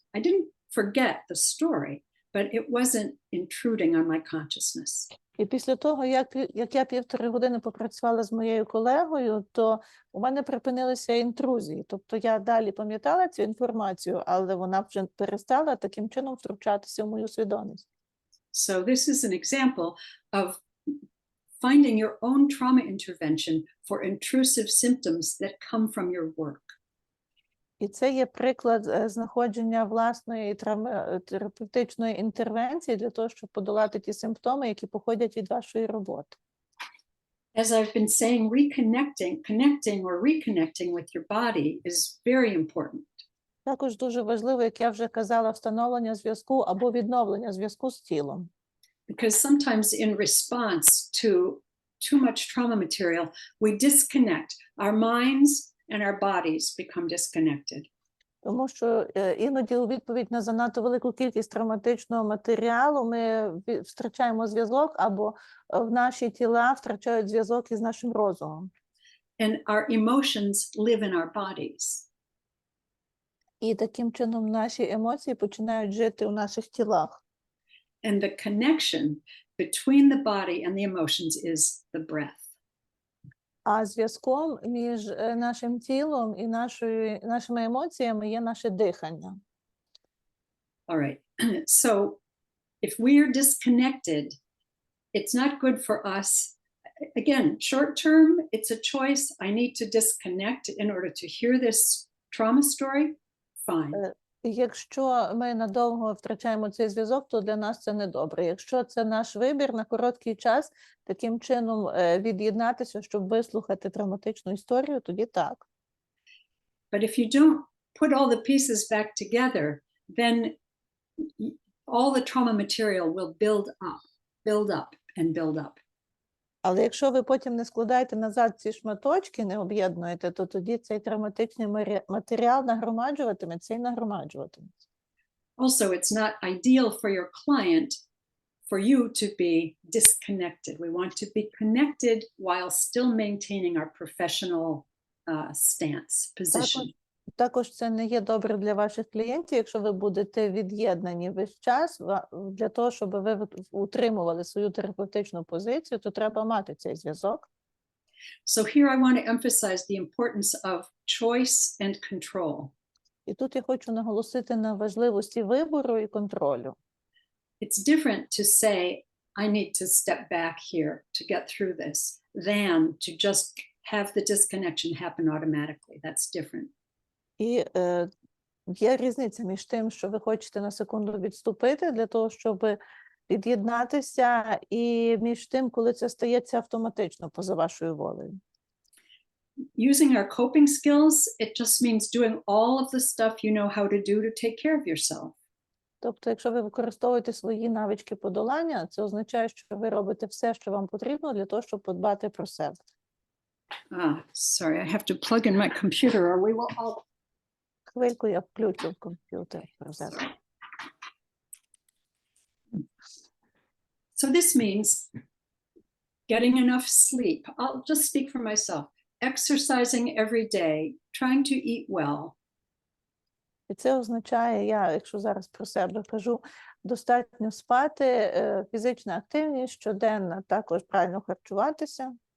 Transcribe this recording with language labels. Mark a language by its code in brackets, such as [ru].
[en] I didn't forget the story, but it wasn't intruding on my consciousness. [uk] І після того, як я півтори години попрацювала з моєю колегою, то у мене припинилися інтрузії. Тобто я далі пам'ятала цю інформацію, але вона вже перестала таким чином втручатися в мою свідомість. [en] So this is an example of finding your own trauma intervention for intrusive symptoms that come from your work. [uk] І це є приклад знаходження власної терапевтичної інтервенції для того, щоб подолати ті симптоми, які походять від вашої роботи. [en] As I've been saying, connecting or reconnecting with your body is very important. [uk] Також дуже важливо, як я вже казала, встановлення зв'язку або відновлення зв'язку з тілом. [en] Because sometimes in response to too much trauma material, we disconnect. Our minds and our bodies become disconnected. [uk] Тому що іноді у відповідь на занадто велику кількість травматичного матеріалу ми втрачаємо зв'язок, або в наші тіла втрачають зв'язок із нашим розумом. [en] And our emotions live in our bodies. [uk] І таким чином наші емоції починають жити у наших тілах. [en] And the connection between the body and the emotions is the breath. [uk] А зв'язком між нашим тілом і нашими емоціями є наше дихання. [en] All right. So if we're disconnected, it's not good for us. Again, short term, it's a choice. I need to disconnect in order to hear this trauma story. Fine. [uk] Якщо ми надовго втрачаємо цей зв'язок, то для нас це не добре. Якщо це наш вибір на короткий час, таким чином від'єднатися, щоб вислухати травматичну історію, тоді так. [en] But if you don't put all the pieces back together, then all the trauma material will build up and build up. [uk] Але якщо ви потім не складаєте назад ці шматочки, не об'єднуєте, то тоді цей травматичний матеріал нагромаджуватиметься і нагромаджуватиметься. [en] Also, it's not ideal for your client for you to be disconnected. We want to be connected while still maintaining our professional stance, position. [uk] Також це не є добре для ваших клієнтів, якщо ви будете від'єднані весь час. Для того, щоб ви утримували свою терапевтичну позицію, то треба мати цей зв'язок. [en] So here I want to emphasize the importance of choice and control. [uk] І тут я хочу наголосити на важливості вибору і контролю. [en] It's different to say, I need to step back here to get through this, than to just have the disconnection happen automatically. That's different. [uk] І є різниця між тим, що ви хочете на секунду відступити для того, щоб від'єднатися, і між тим, коли це стається автоматично поза вашою волею. [en] Using our coping skills, it just means doing all of the stuff you know how to do to take care of yourself. [uk] Тобто, якщо ви використовуєте свої навички подолання, це означає, що ви робите все, що вам потрібно для того, щоб подбати про себе. [en] Sorry, I have to plug in my computer or we will all... [uk] Хвильку я включу комп'ютер. [en] So this means getting enough sleep. I'll just speak for myself. Exercising every day, trying to eat well. [uk] І це означає, я, якщо зараз про себе кажу, достатньо спати, фізична активність щоденно, також правильно харчуватися.